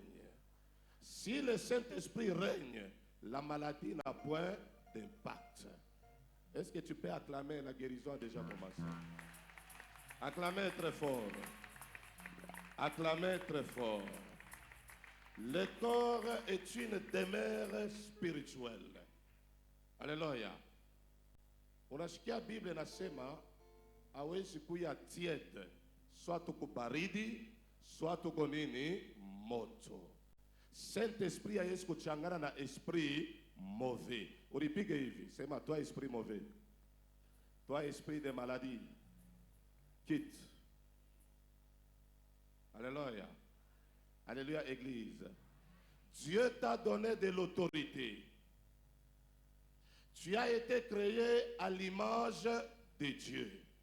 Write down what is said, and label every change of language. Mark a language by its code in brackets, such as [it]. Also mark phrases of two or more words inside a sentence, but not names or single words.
[fr] Si le Saint-Esprit règne, la maladie n'a point d'impact. Est-ce que tu peux acclamer? La guérison a déjà commencé. Acclamez très fort. Acclamez très fort. Le corps est une demeure spirituelle. Alléluia. [sw] Unasikia Biblia inasema hawezi kuya tiede, soit tuko baridi, soit tuko nini moto. Saint-Esprit hawezi kuchangana na [fr] esprit mauvais. [sw] Ulipige hivi, sema [fr] toi esprit mauvais. Toi esprit de maladie. Quitte. Alléluia. Alléluia, Église. Dieu t'a donné de l'autorité. Tu as été créé à l'image de Dieu.